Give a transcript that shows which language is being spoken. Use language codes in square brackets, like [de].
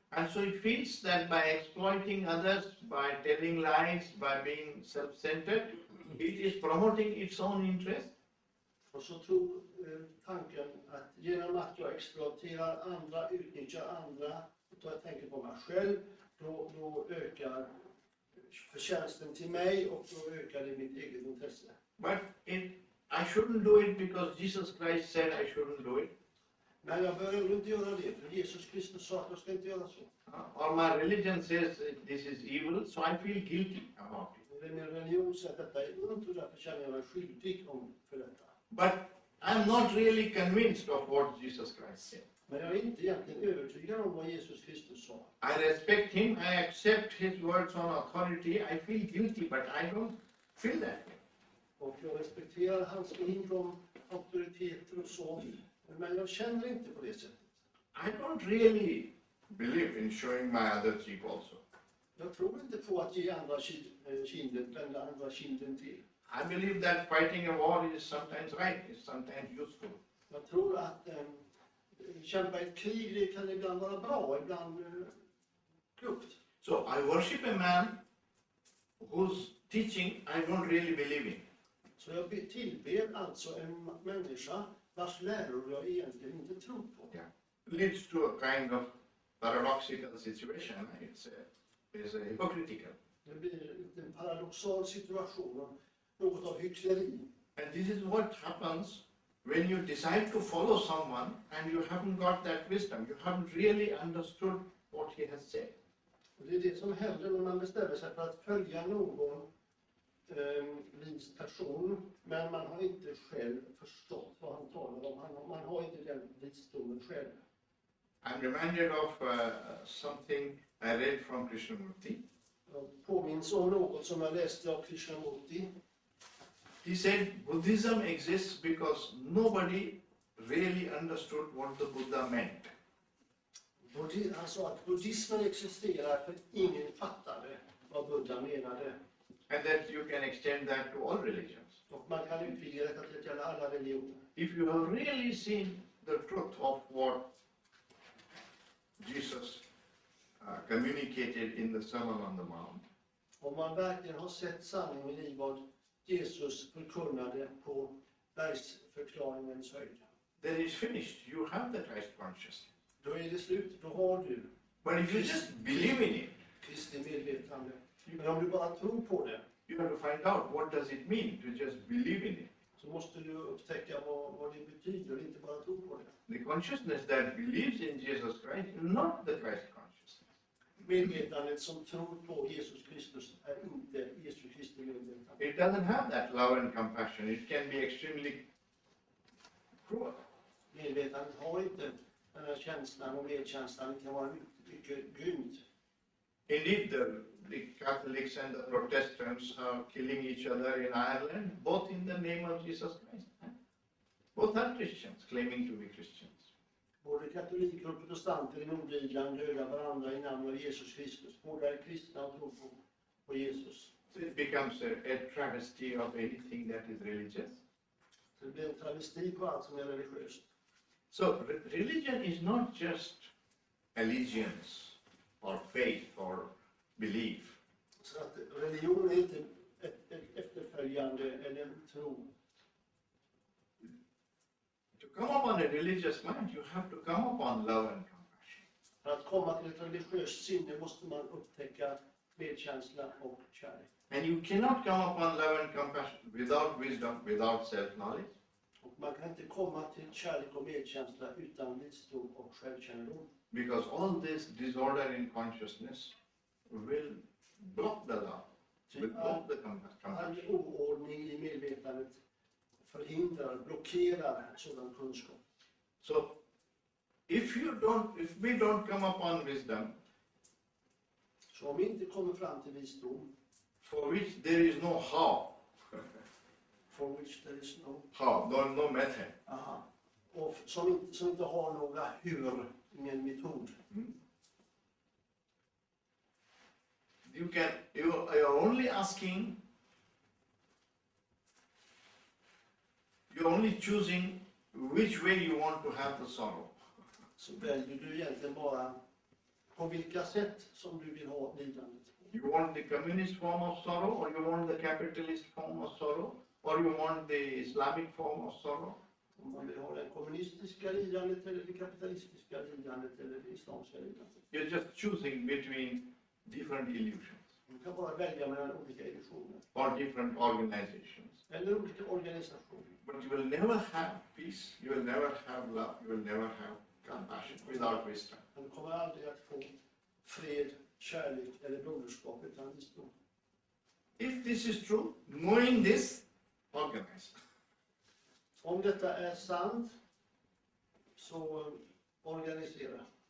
[en] And so it feels that by exploiting others, by telling lies, by being self-centered, it is promoting its own interest. [sv] Och så tror tanken att genom att jag exploaterar andra, utnyttjar andra, och jag tänker på mig själv, då ökar förtjänsten till mig och då ökar det mitt eget intresse. [en] But I shouldn't do it because Jesus Christ said I shouldn't do it. [sv] Men jag bör ändå inte göra det, för Jesus Kristus sa att jag ska inte göra så. [en] Or my religion says this is evil, so I feel guilty about it. [sv] Min religion säger att detta är ont och därför känner jag mig skyldig för detta. [en] But I'm not really convinced of what Jesus Christ said. [sv] Men jag är inte egentligen övertygad om vad Jesus Kristus sa. [en] I respect him, I accept his words on authority, I feel guilty, but I don't feel that way. [sv] Och jag respekterar hans ord om auktoriteter och så, men jag känner inte på det sättet. [en] I don't really believe in showing my other cheek also. [sv] Jag tror inte på att ge andra kinden, vända andra kinden till. [en] I believe that fighting a war is sometimes right, is sometimes useful. [sv] Jag tror att kämpa ett krig, det kan ibland vara bra, ibland klokt. [en] So I worship a man whose teaching I don't really believe in. [sv] Så jag tillber alltså en människa vars läror jag egentligen inte tror på. [en] Yeah. Leads to a kind of paradoxical situation. It's hypocritical. [sv] Det blir en paradoxal situation, något av hyckleri. [en] And this is what happens when you decide to follow someone and you haven't got that wisdom. You haven't really understood what he has said. [sv] Och det är det som händer när man bestämmer sig för att följa någon vis person, men man har inte själv förstått vad han talar om. Man har inte den visdomen själv. [en] I'm reminded of something I read from Krishnamurti. [sv] Jag påminns om något som jag läste av Krishnamurti. [en] He said Buddhism exists because nobody really understood what the Buddha meant. [sv] Han sa att buddhismen existerar för ingen fattade vad Buddha menade. [en] And that you can extend that to all religions. [sv] Och man kan utvidga detta till att gälla alla religioner. [en] If you have really seen the truth of what Jesus communicated in the Sermon on the Mount, [sv] Om man verkligen har sett sanningen i vad Jesus förkunnade på bergsförklaringens höjd, [en] then it's finished. You have the Christ consciousness. [sv] då är det slut. Då har du [en] But if you just believe in it, [sv] Kristi medvetande. Men om du bara tror på det, [en] you have to find out what does it mean to just believe in it. [sv] så måste du upptäcka vad det betyder och inte bara tro på det. [en] The consciousness that believes in Jesus Christ is not the Christ consciousness. [sv] Medvetandet som tror på Jesus Kristus är inte Jesu Kristi medvetande. [en] It doesn't have that love and compassion. It can be extremely cruel. [sv] Medvetandet har inte den här känslan och medkänslan. Det kan vara mycket grymt. [en] Indeed, the Catholics and the Protestants are killing each other in Ireland, both in the name of Jesus Christ. Both are Christians, claiming to be Christians. [sv] Både katoliker och protestanter i Nordirland dödar varandra i namn av Jesus Kristus. Båda är kristna och tror på Jesus. [en] So it becomes a travesty of anything that is religious. [sv] Så det blir en travesti på allt som är religiöst. [en] So religion is not just allegiance or faith or belief. [sv] Så att religion är inte ett efterföljande eller en tro. [en] To come upon a religious mind, you have to come upon love and compassion. [sv] För att komma till ett religiöst sinne måste man upptäcka medkänsla och kärlek. [en] And you cannot come upon love and compassion without wisdom, without self-knowledge. [sv] Och man kan inte komma till kärlek och medkänsla utan visdom och självkännedom. [en] Because all this disorder in consciousness will block the love, will block the [sv] All [en] compassion. [sv] oordning i medvetandet förhindrar, blockerar sådan kunskap. [en] So, if we don't come upon wisdom, [sv] Så om vi inte kommer fram till visdom, [en] for which there is no how, for which there is no, no method, [sv] och som inte har några hur, ingen metod. [en] you are only asking, you're only choosing which way you want to have the sorrow. [sv] Så väljer du egentligen bara på vilka sätt som du vill ha lidandet. [en] You want the communist form of sorrow, or you want the capitalist form of sorrow, or you want the Islamic form of sorrow. [sv] Om man vill ha det kommunistiska lidandet eller det kapitalistiska lidandet eller det islamska lidandet. [en] You're just choosing between different illusions [sv] Du kan bara välja mellan olika illusioner [en] or different organizations. [sv] eller olika organisationer. [en] But you will never have peace, you will never have love, you will never have compassion without wisdom. [sv] Men du kommer aldrig att få fred, kärlek eller broderskap utan visdom. [en] If this is true, knowing this, organize. [sv] Om detta är sant, så organisera.